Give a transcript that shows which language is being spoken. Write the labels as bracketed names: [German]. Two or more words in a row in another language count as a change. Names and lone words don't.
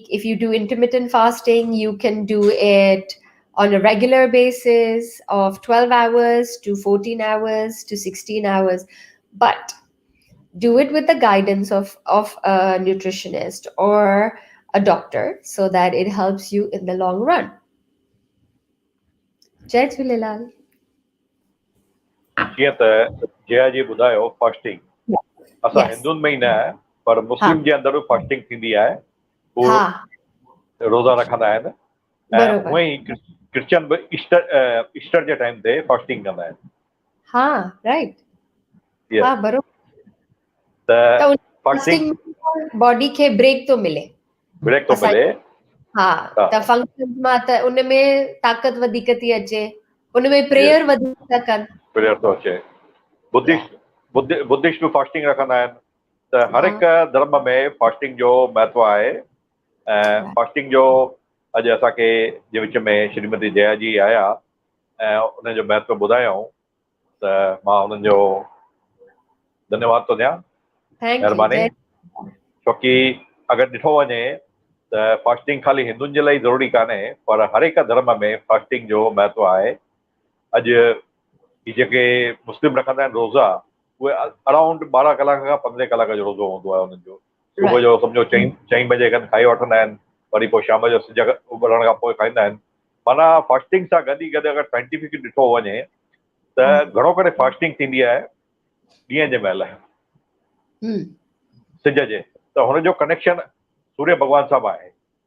[English] If you do intermittent fasting, you can do it on a regular basis of 12 hours to 14 hours to 16 hours, but do it with the guidance of a nutritionist or a doctor so that it helps you in the long run. [Sindhi] Jai Jhulelal. जीअं त जया जी ॿुधायो फास्टिंग असां [English] Yes. [Sindhi] हिंदुनि में ई न आहे पर मुस्लिम जे अंदरि फास्टिंग थींदी आहे हू हा रोज़ा रखंदा आहिनि ऐं बरोबर हूअं ई क्रिश्चियन बि ईस्टर जे टाइम ते फास्टिंग कंदा आहिनि हा राइट [English] Yes. [Sindhi] हा बरोबर त त फास्टिंग फास्टिंग बॉडी खे ब्रेक थो मिले ब्रेक थो असां मिले हा हा। त फंक्शन मां त उन में ताक़त वधीक थी अचे उन में प्रेयर वधीक था कनि प्रेयर थो अचे बुद्धिस्ट बि फास्टिंग रखंदा आहिनि त हर हिकु धर्म में फास्टिंग जो महत्व आहे ऐं फास्टिंग जो अॼु असांखे जे विच में श्रीमती जया जी आया ऐं उनजो महत्व ॿुधायऊं त मां उन्हनि जो धन्यवाद थो ॾियां [English] Thank you [Sindhi] महिरबानी जय छोकी अगरि ॾिठो वञे त फास्टिंग ख़ाली हिंदुनि जे लाइ ज़रूरी कान्हे पर हर हिकु धर्म में फास्टिंग जो महत्व आहे अॼु ही जेके मुस्लिम रखंदा आहिनि रोज़ा उहे अराउंड 12 कलाक खां 15 कलाक जो रोज़ो हूंदो आहे हुननि जो सुबुह जो सम्झो चईं बजे खनि खाई वठंदा आहिनि वरी पोइ शाम जो सिज उभरण खां पोइ खाईंदा आहिनि माना फास्टिंग सां गॾु ई गॾु अगरि साइंटिफिक ॾिठो वञे त घणो करे फास्टिंग थींदी आहे ॾींहं जे महिल सिज जे त हुनजो कनेक्शन सूर्य भॻवान सां बि आहे